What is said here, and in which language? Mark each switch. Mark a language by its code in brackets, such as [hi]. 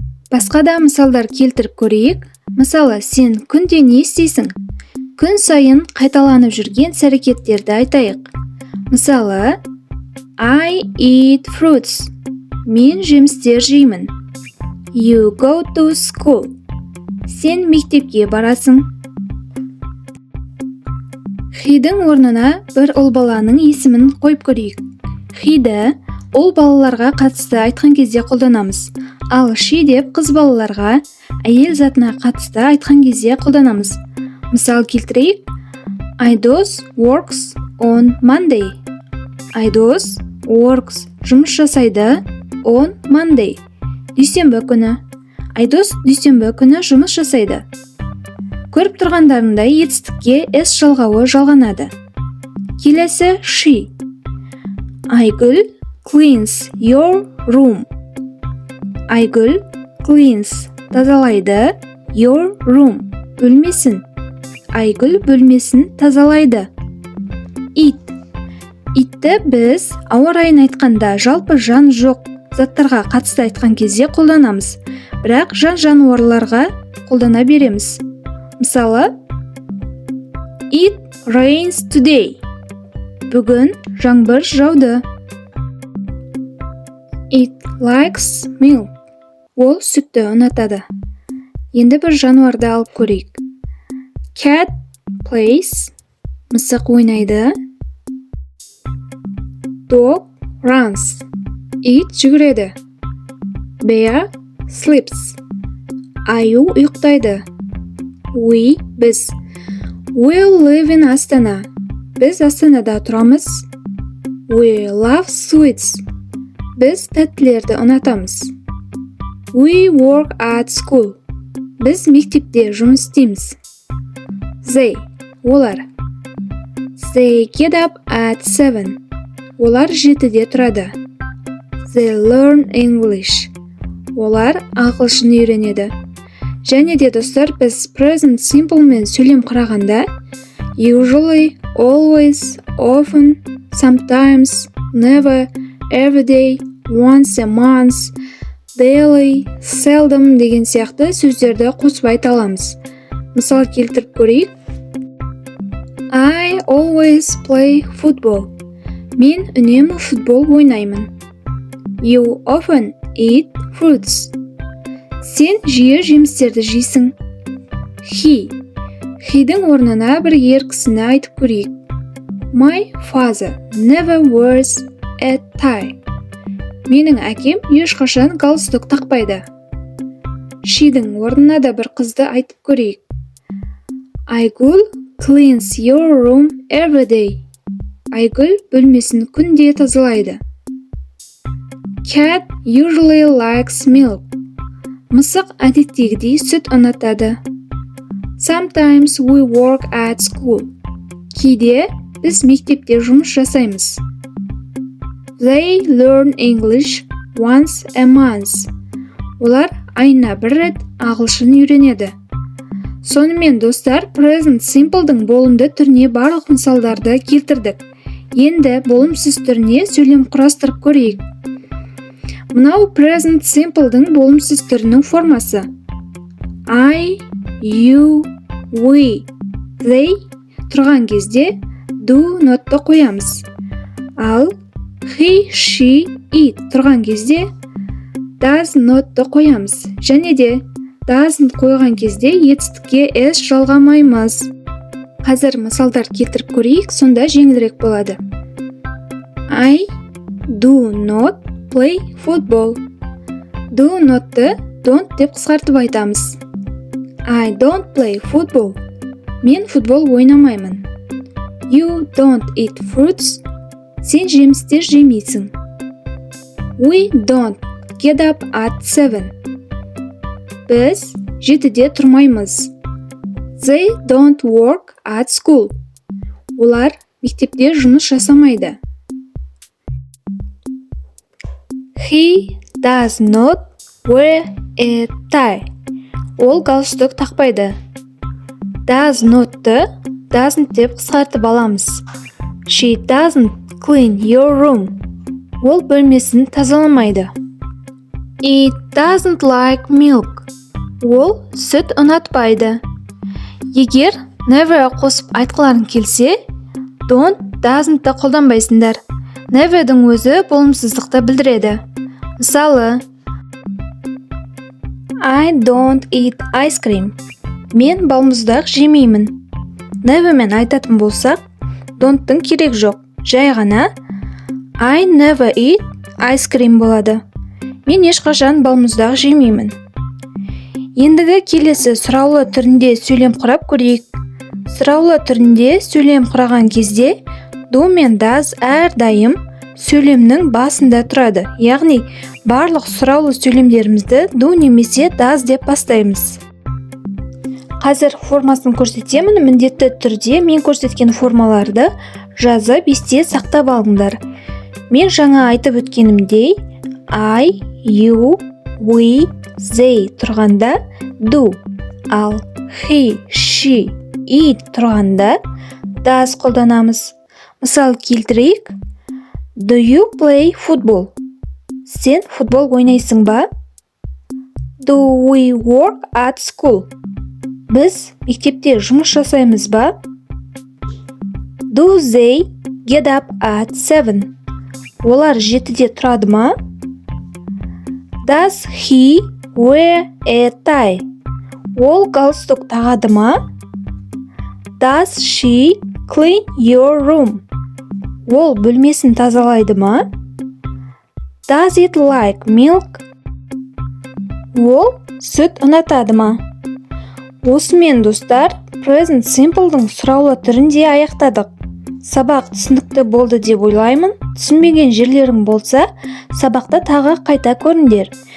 [kk] Басқа да мысалдар келтіріп көрейік. Мысалы, сен күнде не істейсің? Күн сайын қайталанып жүрген іс-әрекеттерді айтайық. Мысалы, [en] I eat fruits. [kk] Мен жемістер жеймін. [en] You go to school. [kk] Сен мектепке барасың. He-дің орнына бір ұл баланың есімін қойып көрейік. He-ді ұл балаларға қатысты айтқан кезде қолданамыз. Ал she деп қыз балаларға, әйел затына қатысты айтқан кезде қолданамыз. Мысал келтірейік. [en] Айдос works on Monday. [kk] Айдос [en] works [kk] жұмыс жасайды [en] on Monday. [kk] Дүйсенбі күні. Айдос дүйсенбі күні жұмыс жасайды. Көріп тұрғандарындай етістікке s жалғауы жалғанады. Келесі she. [en] Айгүл cleans your room. Айгүл cleans [kk] тазалайды [en] your room [kk] бөлмесін. Айгүл бөлмесін тазалайды. [en] It. [kk] Itті біз ауа райын айтқанда жалпы жан жоқ заттарға қатысты айтқан кезде қолданамыз. Бірақ жан-жануарларға қолдана береміз. Мысалы, [en] It rains today. [kk] Бүгін жаңбыр жауды. [en] It likes milk. [kk] Ол сүтті ұнатады. Енді бір жануарды алып көрейік. [en] Cat plays. [kk] Мысық ойнайды. [en] Dog runs. [kk] Ит жүгіреді. [en] Bear sleeps. [kk] Аю ұйықтайды. [en] We, [kk] біз. [en] We live in Астана. [kk] Біз Астанада тұрамыз. [en] We love sweets. [kk] Біз тәттілерді ұнатамыз. [en] We work at school. [kk] Біз мектепте жұмыс істейміз. [en] They, [kk] олар. [en] They get up at 7. [kk] Олар 7-де тұрады. [en] They learn English. [kk] Олар ағылшын үйренеді. Және де достар, біз present simple мен сөйлем құрағанда [en] usually, always, often, sometimes, never, every day, once a month, daily, seldom [kk] деген сияқты сөздерді қосып айта аламыз. Мысал келтіріп көрейік. [en] I always play football. [kk] Мен үнемі футбол ойнаймын. [en] You often eat fruits. [kk] Сен жиі жемістерді жейсің. He-дің орнына бір ер кісіні айтып көрейік. [en] My father never wears a tie. [kk] Менің әкем ешқашан галстук тақпайды. She-дің орнына да бір қызды айтып көрейік. [en] Айгүл cleans your room every day. [kk] Айгүл бөлмесін күнде тазалайды. [en] Cat usually likes milk. [kk] Мысық әдеттегідей сүт ұнатады. [en] Sometimes we work at school. [kk] Кейде біз мектепте жұмыс жасаймыз. [en] They learn English once a month. [kk] Олар айына бір рет ағылшын үйренеді. Сонымен достар, present simple'дың болымды түріне барлық мысалдарды келтірдік. Енді болымсыз түріне сөйлем құрастырып көрейік. Мынау present simple'дың болымсыз түрінің формасы. I, you, we, they тұрған кезде do not'ты қоямыз. Ал he, she, it тұрған кезде does not'ты қоямыз. Және де doesn't қойған кезде етістікке s жалғамаймыз. Қазір мысалдар келтіріп көрейік, сонда жеңілірек болады. [en] I do not play football. [kk] Do not'ты don't деп қысқартып айтамыз. [en] I don't play football. [kk] Мен футбол ойнамаймын. [en] You don't eat fruits. [kk] Сен жемістер жемейсің. [en] We don't get up at 7. [kk] Біз 7-де тұрмаймыз. [en] They don't work at school. [kk] Олар мектепте жұмыс жасамайды. [en] He does not wear a tie. [kk] Ол галстук тақпайды. Does not'ты doesn't деп қысқартып аламыз. [en] She doesn't clean your room. [kk] Ол бөлмесін тазаламайды. [en] It doesn't like milk. [kk] Ол сүт ұнатпайды. Егер never қосып айтқыларың келсе, don't, doesn'тты қолданбайсыңдар. Never'дің өзі болымсыздықты білдіреді. Мысалы, [en] I don't eat ice cream. [kk] Мен балмұздақ жемеймін. Never'мен айтатын болсақ, don'тың керек жоқ. Жай ғана [en] I never eat ice cream [kk] болады. Мен ешқашан балмұздақ жемеймін. Ендігі келесі сұраулы түрінде сөйлем құрап көрейік. Сұраулы түрінде сөйлем құраған кезде do мен does әрдайым сөйлемнің басында тұрады. Яғни барлық сұраулы сөйлемдерімізді do немесе does деп бастаймыз. Қазір формасын көрсетемін. Міндетті түрде мен көрсеткен формаларды жазып есте сақтап алыңдар. Мен жаңа айтып өткенімдей I, you, we, they тұрғанда do, ал he, she, it тұрғанда does қолданамыз. Мысал келтірейік. [en] Do you play football? [kk] Сен футбол ойнайсың ба? [en] Do we work at school? [kk] Біз мектепте жұмыс жасаймыз ба? [en] Do they get up at 7? [kk] Олар 7-де тұрады ма? [en] Does he wear a tie? [kk] Ол галстук тағады ма? [en] Does she clean your room? [kk] Ол бөлмесін тазалайды ма? [en] Does it like milk? [kk] Ол сүт ұнатады ма? Осымен достар, present simple'дың сұраулы түрінде аяқтадық. Сабақ түсінікті болды деп ойлаймын. Түсінбеген жерлерің болса, сабақта тағы қайта көріңдер.